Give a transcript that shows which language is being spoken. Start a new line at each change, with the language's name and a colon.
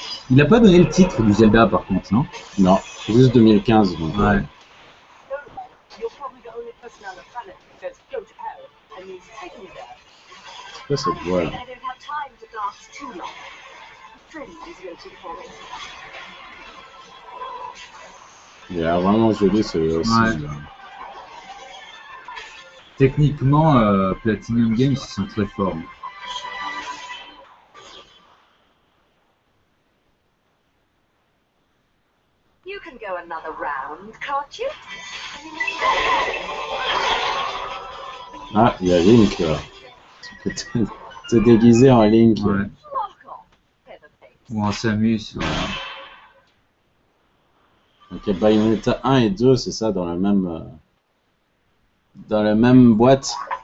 French: Il a pas donné le titre du Zelda par contre, non? Non, juste 2015. Donc, Ouais.
English: You're probably the only person on the planet who says go to hell and means take me there.
French: c'est quoi cette voix là?
English: I don't have time to dance too long. Pretty is waiting for me.
French: Il a l'air vraiment joli celui-là aussi. Ouais. Là. Techniquement, Platinum Games ils sont très forts.
English: You can go another round, can't you?
French: Ah, il y a Link là. Tu peux te déguiser en Link. Ouais.
English: Lock off, Featherface.
French: Ou en Samus. Voilà. Donc il y a Bayonetta 1 et 2, c'est ça, dans la même boîte.